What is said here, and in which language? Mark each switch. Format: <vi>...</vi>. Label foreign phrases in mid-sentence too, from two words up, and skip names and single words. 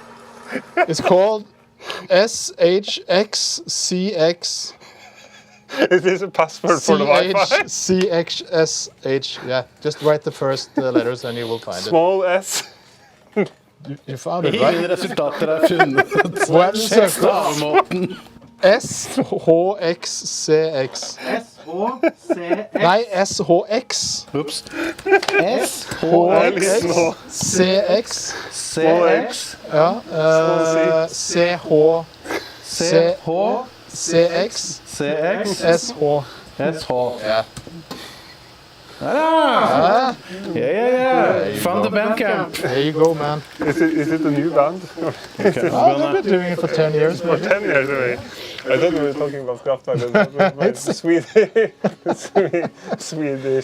<en>It's called SHXCX. Is this a password for the Wi-Fi? CHSH. Yeah, just write the first letters and you will find Small s. You found it,</en> <no>Ingen</no> <en>right?</en> <no>resultater er funnet. Hva er det du Sjekk søker på? stavemåten. SHXCX. Nei, SHX. Ups. CX. CX. Ja. CH. CX. CX. SH. SH. Ja.</no> <en>Ah! Yeah. From the Bandcamp. There you go, man. Is it a new band? Oh, they've been doing it for 10 years. For 10 years already. I thought we were talking about Kraftwerk, but Swedish.</en>